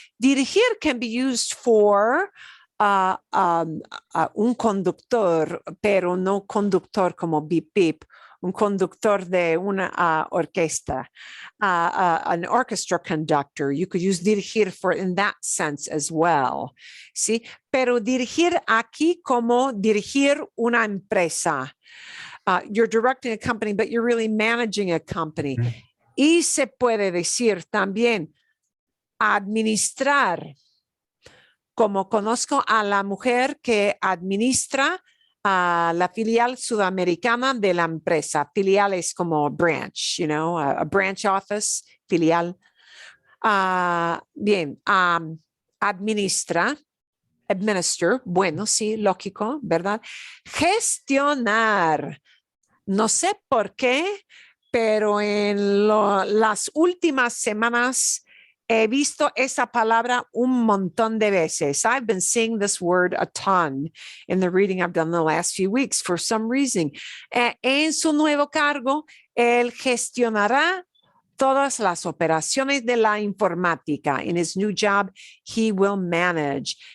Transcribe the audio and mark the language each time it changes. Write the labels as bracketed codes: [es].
[en] Dirigir can be used for [es] un conductor, pero no conductor como beep beep, un conductor de una orquesta, [en] an orchestra conductor. You could use dirigir for in that sense as well. [es] ¿Sí? Pero dirigir aquí como dirigir una empresa. [en] You're directing a company, but you're really managing a company. [es] Y se puede decir también administrar. Como conozco a la mujer que administra la filial sudamericana de la empresa. Filial es como [en] branch, you know, a branch office, filial. [es] Bien, administra. Administer, bueno, sí, lógico, ¿verdad? Gestionar. No sé por qué, pero en las últimas semanas he visto esa palabra un montón de veces. [en] I've been seeing this word a ton in the reading I've done the last few weeks for some reason. [es] En su nuevo cargo, él gestionará todas las operaciones de la informática. [en] In his new job, he will manage.